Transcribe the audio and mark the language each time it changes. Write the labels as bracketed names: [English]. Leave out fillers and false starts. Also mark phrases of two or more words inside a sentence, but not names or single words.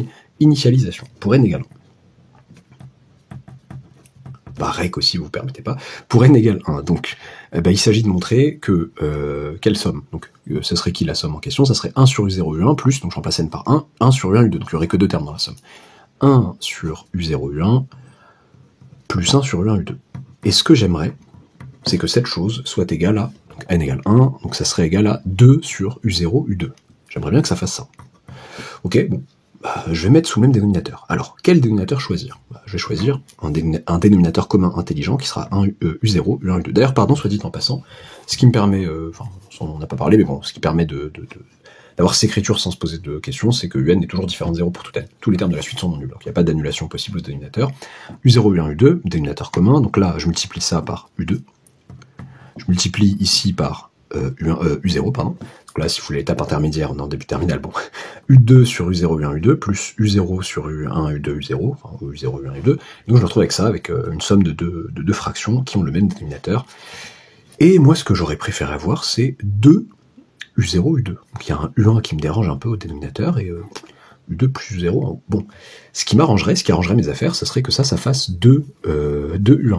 [French] Initialisation, pour n égale 1. Rec aussi, vous ne permettez pas. Pour n égale 1, donc, il s'agit de montrer que, quelle somme? Donc, ce serait qui la somme en question? Ça serait 1 sur u0 u1 plus, donc je remplace n par 1, 1 sur u1 u2, donc il n'y aurait que deux termes dans la somme. 1 sur u0 u1 plus 1 sur u1 u2. Et ce que j'aimerais, c'est que cette chose soit égale à, donc n égale 1, donc ça serait égal à 2 sur u0, u2. J'aimerais bien que ça fasse ça. Ok, bon, je vais mettre sous le même dénominateur. Alors, quel dénominateur choisir ? Je vais choisir un dénominateur commun intelligent qui sera un u0, u1, u2. D'ailleurs, pardon, soit dit en passant, ce qui me permet, on n'a pas parlé, mais bon, ce qui permet d'avoir cette écriture sans se poser de questions, c'est que UN est toujours différent de 0 pour tout n. Tous les termes de la suite sont non nuls, donc il n'y a pas d'annulation possible au dénominateur. U0, U1, U2, dénominateur commun, donc là je multiplie ça par U2, je multiplie ici par U0, pardon. Donc là, si vous voulez l'étape intermédiaire, on est en début de terminal, bon, U2 sur U0, U1, U2, plus U0 sur U1, U2, U0, enfin U0, U1, U2, donc je me retrouve avec ça, avec une somme de deux fractions qui ont le même dénominateur. Et moi, ce que j'aurais préféré avoir, c'est 2 U0, U2. Donc il y a un U1 qui me dérange un peu au dénominateur, et U2 plus U0, bon. Ce qui arrangerait mes affaires, ce serait que ça fasse 2 U1.